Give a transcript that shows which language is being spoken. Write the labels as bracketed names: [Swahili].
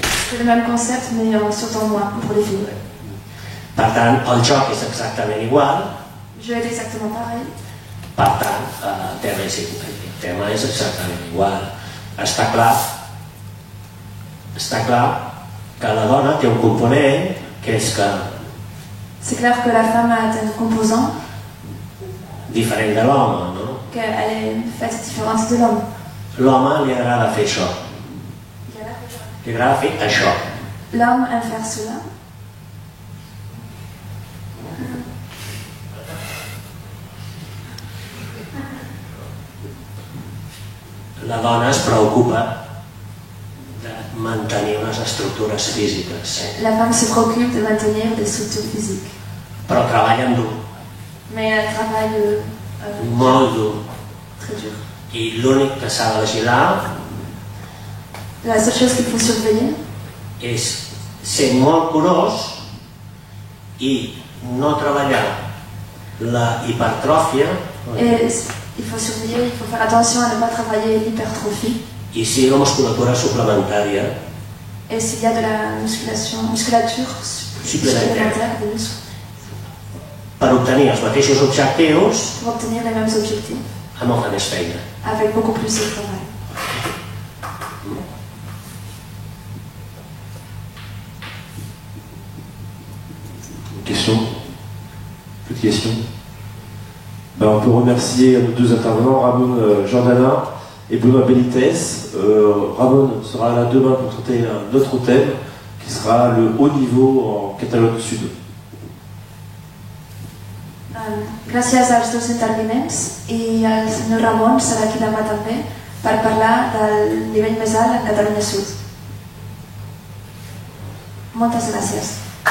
[French] C'est le même concept, mais en sautant moins pour les filles. [Catalan] Per tant, el joc és exactament igual, [French] Le jeu est exactement pareil. [Catalan] per tant, el tema és exactament igual. Està clar que la dona té un component que és que [French] C'est clair que la femme a un composant, [Catalan] diferent de l'home, no? [French] qu'elle est faite différente de l'homme. [Catalan] L'home li agrada fer això, li agrada fer això. [French] L'homme aime faire cela. [Catalan] La dona es preocupa de mantenir unes estructures físiques, [French] La femme se préoccupe de maintenir des structures physiques. [Catalan] però treballen dur, [French] Mais elle travaille [Catalan] molt dur. [French] très dur. [Catalan] I l'únic que s'ha de vigilar [French] La seule chose qu'il faut surveiller, [Catalan] és ser molt curós i no treballar la hipertròfia [French] et il faut surveiller, il faut faire attention à ne pas travailler l'hypertrophie [Catalan] i sí la musculatura suplementària [French] et s'il y a de la musculature supplémentaire de muscle [Catalan] per obtenir els mateixos objectius [French] pour obtenir les mêmes objectifs [Catalan] amb molta més feina. [French] avec beaucoup plus de travail. Question? Plus de questions? On peut remercier nos deux intervenants, Ramon Jordana et Benoît Benitez. Ramon sera là demain pour traiter un autre thème qui sera le haut niveau en Catalogne Sud. [Catalan] Gràcies als dos intervinents i el senyor Ramon serà aquí demà també per parlar del nivell més alt en Catalunya Sud. Moltes gràcies.